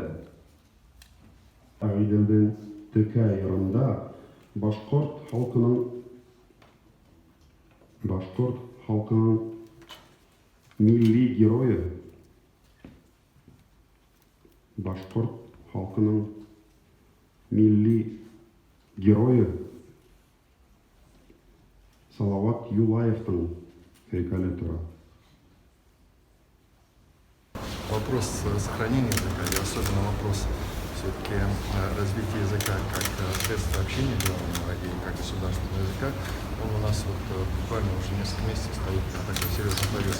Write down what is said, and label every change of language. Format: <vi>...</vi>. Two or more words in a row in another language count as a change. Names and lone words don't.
<tt>Агыйделнең Төкә ярында башкорт халкының милли герое, башкорт халкының милли герое Салават Юлаевтың һәйкәле тора.</tt> <ru>Вопрос сохранения языка и особенно вопрос все-таки развития языка как средства общения главного и как государственного языка, он у нас вот буквально уже несколько месяцев стоит на такой серьезной повестке.</ru>